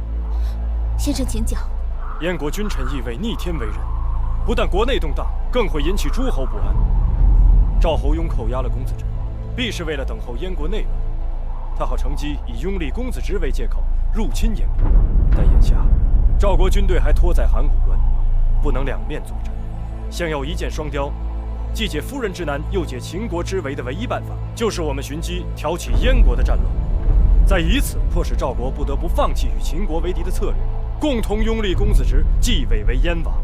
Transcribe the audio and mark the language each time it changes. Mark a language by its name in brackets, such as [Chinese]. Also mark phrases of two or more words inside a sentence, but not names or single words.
[Chinese] 先生请讲。燕国君臣易位，逆天为人，不但国内动荡，更会引起诸侯不安。赵侯雍扣押了公子侄，必是为了等候燕国内乱，他好乘机以拥立公子侄为借口入侵燕国。但眼下，趙國軍隊還拖在函谷關，不能兩面作戰，想要一箭雙雕，既解夫人之難，又解秦國之圍的唯一辦法，就是我們尋機挑起燕國的戰亂，再以此迫使趙國不得不放棄與秦國為敵的策略，共同擁立公子侄繼位為燕王。